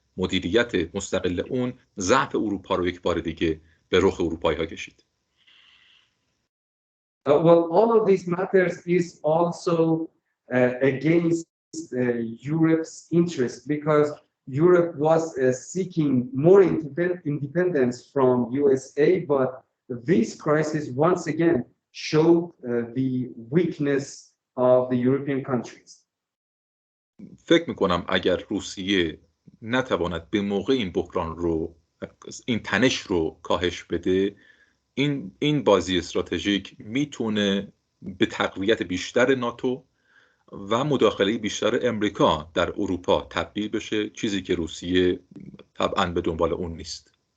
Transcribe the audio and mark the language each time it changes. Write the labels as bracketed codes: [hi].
[fa] مدیریت مستقل اون ضعف اروپا رو یک بار دیگه به رخ اروپایی ها کشید. [en] Well, all of these matters is also against Europe's interest, because Europe was seeking more independence from USA, but this crisis once again showed the weakness of the European countries. [fa] فکر میکنم اگر روسیه نتواند به موقع این بحران رو، این تنش رو کاهش بده، این بازی استراتژیک میتونه به تقویت بیشتر ناتو و مداخله بیشتر امریکا در اروپا تبدیل بشه، چیزی که روسیه طبعاً به دنبال اون نیست.